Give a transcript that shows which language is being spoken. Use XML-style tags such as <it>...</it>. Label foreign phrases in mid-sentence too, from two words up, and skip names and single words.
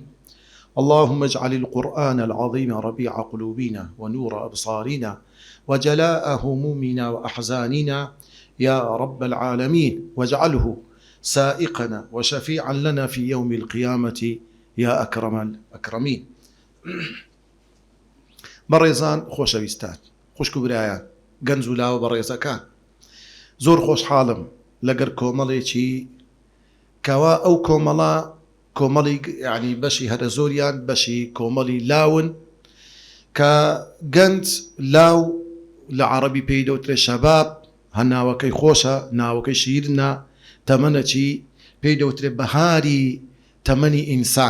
<ar>اللهم اجعل القرآن العظيم ربيع قلوبنا ونور أبصارنا وجلاء همومنا وأحزاننا يا رب العالمين، واجعله سائقنا وشفيعا لنا في يوم القيامة يا أكرم الأكرمين.</ar> <ckb>بەڕێزان خۆشەویستان، خوشک و برایان، گەنج و لاوە بەڕێزەکان، زۆر خۆشحاڵم لەگەر کۆمەڵێکی کەوا ئەو کۆمەڵی یعنی بەشی هەرە زۆریان بەشی کۆمەڵی لاون کە گەنج لاو لە عەرەبی پێی دەوترێ شەباب، هەناوەکەی خۆشە، ناوەکەی شیرنە، تەمەنەکی پێی دەوترێ بەهاری تەمەنی ئینسان.</ckb>